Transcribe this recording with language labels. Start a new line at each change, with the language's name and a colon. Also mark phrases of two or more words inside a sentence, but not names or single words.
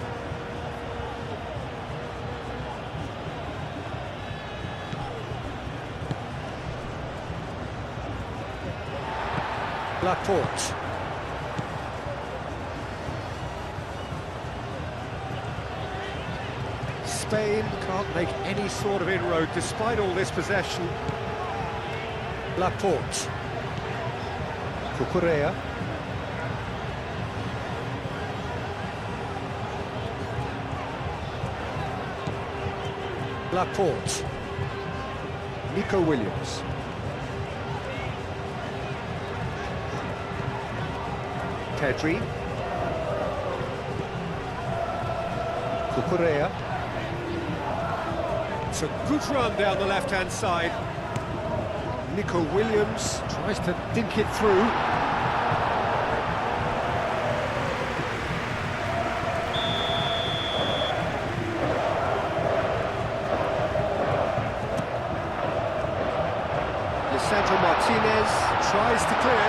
English: Laporte. Spain can't make any sort of inroad despite all this possession. Laporte. Cucurella. Laporte. Nico Williams. Pedri. Cucurella. It's a good run down the left-hand side. Nico Williams tries to dink it through. Lisandro Martinez tries to clear.